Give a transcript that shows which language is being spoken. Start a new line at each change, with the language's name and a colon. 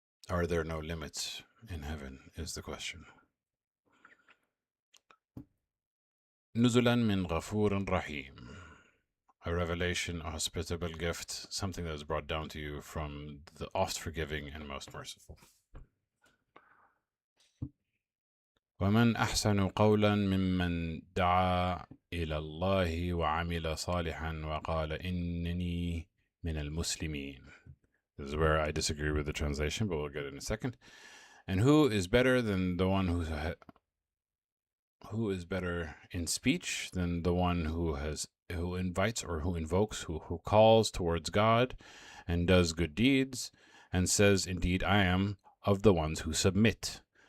English: Are there no limits in heaven, is the question.
Arabic: نزلا من غفور رحيم.
English: A revelation, a hospitable gift, something that is brought down to you from the oft forgiving and most merciful.
Arabic: ومن أحسن قولا ممن دعا إلى الله وعمل صالحا وقال إنني من المسلمين.
English: This is where I disagree with the translation, but we'll get it in a second. And who is better than the one who is better in speech than the one who invites or who invokes, who calls towards God and does good deeds and says, indeed, I am of the ones who submit.